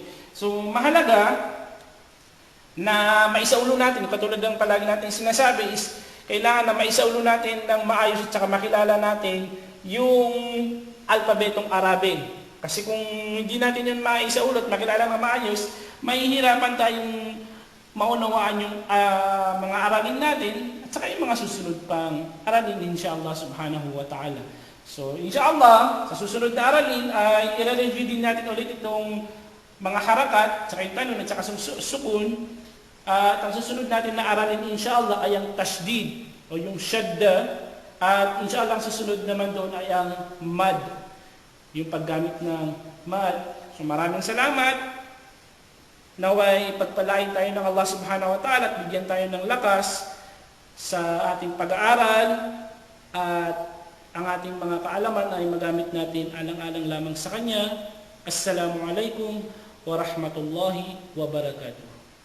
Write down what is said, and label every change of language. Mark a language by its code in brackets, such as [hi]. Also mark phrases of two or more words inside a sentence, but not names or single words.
[tl] So, mahalaga na maisaulo natin, katulad ng palagi natin sinasabi is, kailangan na maisaulo natin ng maayos at saka makilala natin yung alpabetong Arabe. Kasi kung hindi natin yun maisaulo at makilala ng maayos, mahihirapan tayong maunawaan yung mga aralin natin at saka yung mga susunod pang aralin [ar] إن شاء الله سبحانه وتعالى. [tl] So inshallah, sa susunod na aralin ay i-review din natin ulit itong mga harakat, saka yung tanun at saka sukun. At ang susunod natin na aralin inshallah ay ang tashdid o yung shadda. At inshallah ang susunod naman doon ay ang mad, yung paggamit ng mad. So maraming salamat. Naway pagpalain tayo ng [ar] الله سبحانه وتعالى [tl] at bigyan tayo ng lakas sa ating pag-aaral at ang ating mga kaalaman ay magamit natin alang-alang lamang sa Kanya. [ar] السلام عليكم ورحمة الله وبركاته.